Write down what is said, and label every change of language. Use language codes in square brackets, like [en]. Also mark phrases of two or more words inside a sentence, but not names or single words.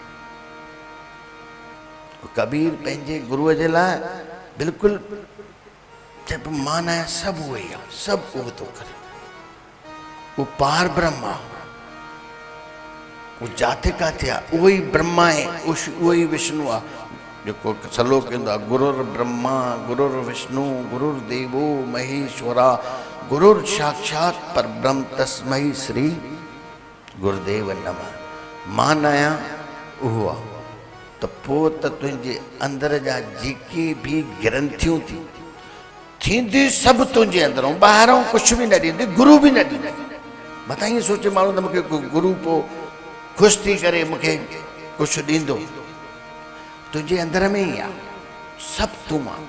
[sd] कबीर पंहिंजे गुरुअ जे लाइ बिल्कुलु चए पियो मां न आहियां, सभु उहो ई आहे, सभु उहो थो करे। उहो पार ब्रह्म आहे, उहो जाते काथे आहे, उहो ई ब्रह्मा आहे, उहो ई विष्णु आहे। जेको सलोक ईंदो आहे, [sa] गुरुर ब्रह्मा गुरुर विष्णु गुरुर्देवो महेश्वरा गुरुर साक्षात परब्रह्म तस्मै श्री गुरुदेव नमः। [sd] मां न आहियां, उहो आहे। त पोइ त तुंहिंजे अंदर जा जेके बि ग्रंथियूं थींदी सभु तुंहिंजे अंदरों, ॿाहिरों कुझु बि न ॾींदी, गुरु बि न ॾींदी। मथां ईअं सोचे माण्हू त मूंखे गुरु पोइ ख़ुशि थी करे मूंखे कुझु ॾींदो, तुंहिंजे अंदर में ई आहे, सभु तूं आहे।